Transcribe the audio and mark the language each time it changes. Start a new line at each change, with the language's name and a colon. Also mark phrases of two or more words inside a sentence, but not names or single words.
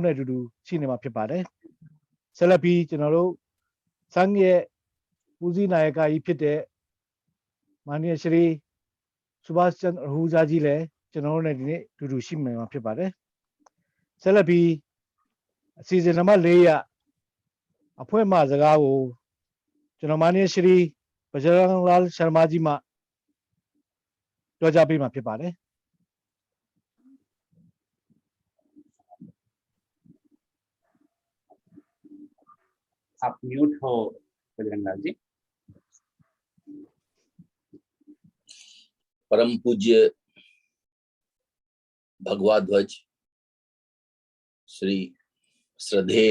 Burmese: နဲ့အတူတူရှိနေမှာဖြစ်ပါတယ်ဆက်လက်ပြီးကျွန်တော်တို့စံရဲ့ပူဇီနာယကကြီးဖြစ်တဲ့မာနရှရီဆူဘာချန်ဟူဇာကြီးလည်းကျွန်တော်တို့နဲ့ဒီနေ့အတူတူရှိနေမှာဖြစ်ပါတယ်ဆက်လက်ပြီးအစီအစဉ်နံပါတ်4အဖွဲ့မှစကားကိုကျွန်တော်မာနရှရီဗကြရဏလာရှရမကြီးမှပြောကြားပေးမှာဖြစ်ပါတယ်
Hindi: आप म्यूट हो बजरंग लाल जी। परम पूज्य भगवा ध्वज श्री श्रद्धेय